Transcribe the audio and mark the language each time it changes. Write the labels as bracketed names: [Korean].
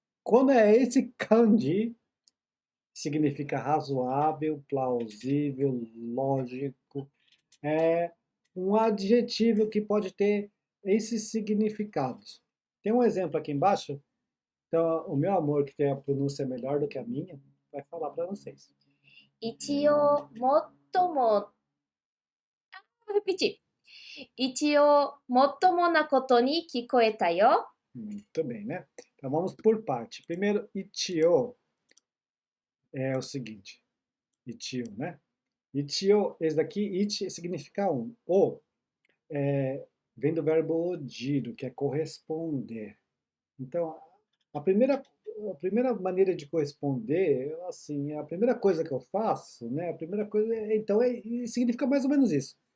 [Portuguese] Quando é esse kanji, significa razoável, plausível, lógico. É um adjetivo que pode ter esses significados. Tem um exemplo aqui embaixo. Então, o meu amor, que tem a pronúncia melhor do que a minha, vai falar para vocês. [Japanese] 一応、もっとも、 [Portuguese] vou repetir. [Japanese] 一応、もっともなことに聞こえたよ。 [Portuguese] Muito bem, né? Então vamos por parte. Primeiro, ichio é o seguinte. Ichio, né? Ichio, esse daqui, ichi significa um. O vem do verbo odiro, que é corresponder. Então, a primeira maneira de corresponder, assim, a primeira coisa que eu faço, né? A primeira coisa, então, significa mais ou menos isso.